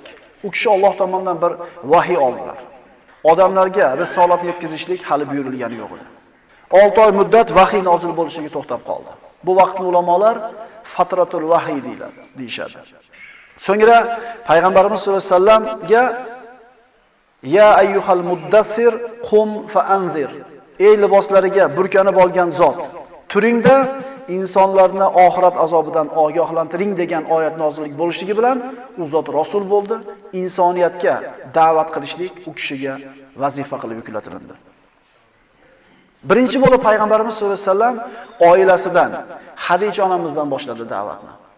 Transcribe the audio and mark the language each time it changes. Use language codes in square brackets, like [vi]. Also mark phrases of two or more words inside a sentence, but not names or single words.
[uz] U kishi Alloh tomonidan bir vahiy oldilar. Odamlarga risolat yetkazishlik hali buyurilgani yo'q edi. 6 oy muddat vahiy nozil bo'lishiga to'xtab qoldi. Bu vaqtni ulamolar [ar] فترة الوحي [uz] deyishadi. So'ngra payg'ambarimiz [ar] صلى الله عليه وسلم يا أيها المدثر قم فأنذر. [uz] Ey liboslariga burkanib olgan zot, turingda insonlarni oxirat azobidan ogohlantiring degan oyat nozillik bo'lishligi bilan u zot rasul bo'ldi. Insoniyatga da'vat qilishlik u kishiga vazifa qilib yuklatildi. Birinchi bo'lib payg'ambarimiz [ar] صلى الله عليه وسلم [uz] oilasidan, Hadija onamizdan boshladi da'vatni.